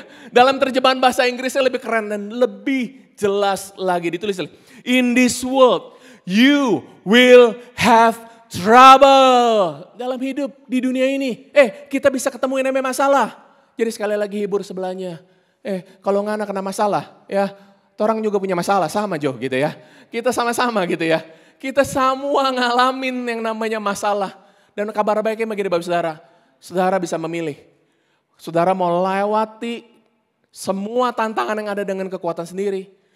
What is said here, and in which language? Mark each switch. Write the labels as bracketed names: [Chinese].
[Indonesian] Dalam terjemahan bahasa Inggrisnya lebih keren dan lebih jelas lagi ditulis. [English] In this world you will have trouble. [Indonesian] Dalam hidup di dunia ini kita bisa ketemu yang namanya masalah. Jadi sekali lagi hibur sebelahnya. Kalau ngana kena masalah ya, orang juga punya masalah sama Jo gitu ya. Kita sama-sama gitu ya. Kita semua ngalamin yang namanya masalah. Dan kabar baiknya begini Bapak Saudara. Saudara bisa memilih. Saudara mau lewati semua tantangan yang ada dengan kekuatan sendiri.